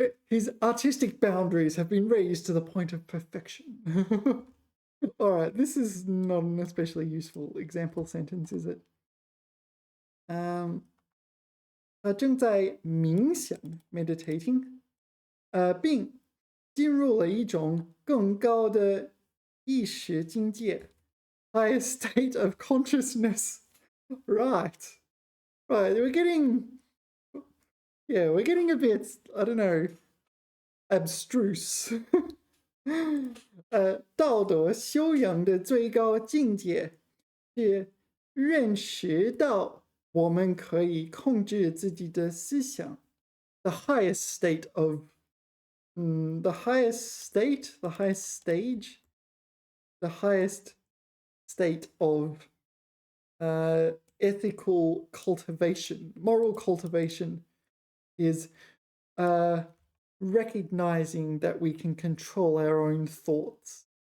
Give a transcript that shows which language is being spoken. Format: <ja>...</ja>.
<en>His artistic boundaries have been raised to the point of perfection. All right, this is not an especially useful example sentence, is it?</en> <zh>他正在冥想</zh> <en>meditating，</en> <zh>并进入了一种更高的意识境界</zh> <en>higher state of consciousness. Right. Right, we're getting a bit, I don't know, abstruse.</en> <zh>道德修养的最高境界是认识到我们可以控制自己的思想。</zh> <en>The highest state of, the highest state, the highest stage, the highest state of ethical cultivation, moral cultivation is recognizing that we can control our own thoughts.</en>